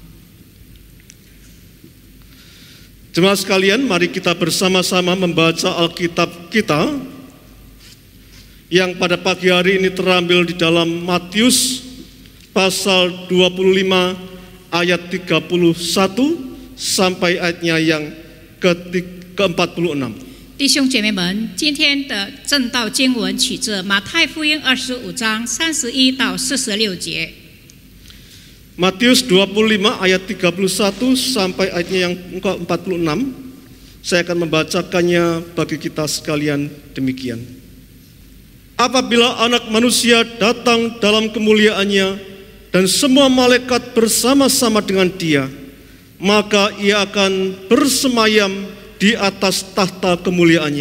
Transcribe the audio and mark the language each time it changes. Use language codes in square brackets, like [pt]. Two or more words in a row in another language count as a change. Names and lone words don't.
[id] Jemaat sekalian, mari kita bersama-sama membaca Alkitab kita yang pada pagi hari ini terambil di dalam Matius pasal 25 ayat 31 sampai ayatnya yang ke-46. [zh] 弟兄姐妹们，今天的正道经文取自马太福音25章31到46节。 [id] Matius 25 ayat 31 sampai ayatnya yang ke-46. Saya akan membacakannya bagi kita sekalian demikian. Apabila Anak Manusia datang dalam kemuliaannya dan semua malaikat bersama-sama dengan Dia, maka Ia akan bersemayam di atas tahta kemuliaannya.